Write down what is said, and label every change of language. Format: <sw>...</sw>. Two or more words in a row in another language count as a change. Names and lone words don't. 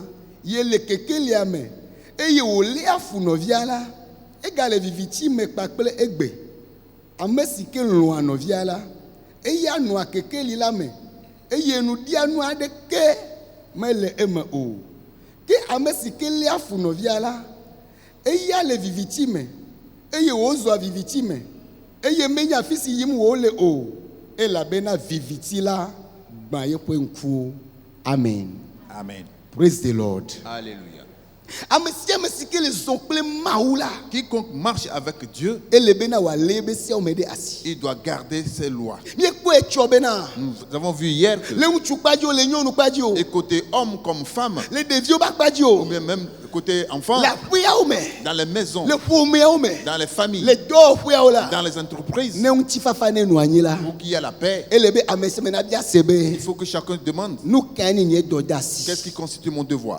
<ee>ye le kekeli ame eye ole afunovia la egale viviti me kpakple egbe amesike lo anovia la eye anu akekeli la me eye nu dia nu ade ke mele eme o ke amesike le afunovia la eye le viviti me eye ozo viviti me eye menya fisi yim wo le o elabena viviti la gba ye kwenku.</ee> <en>Amen. Amen. Praise the Lord.</en> <fr>Alléluia. Quiconque marche avec Dieu, il doit garder ses lois. Nous avons vu hier que côté homme comme femme, ou bien même côté enfant, dans les maisons, dans les familles, dans les entreprises, pour qu'il y ait la paix, il faut que chacun demande qu'est-ce qui constitue mon devoir.</fr>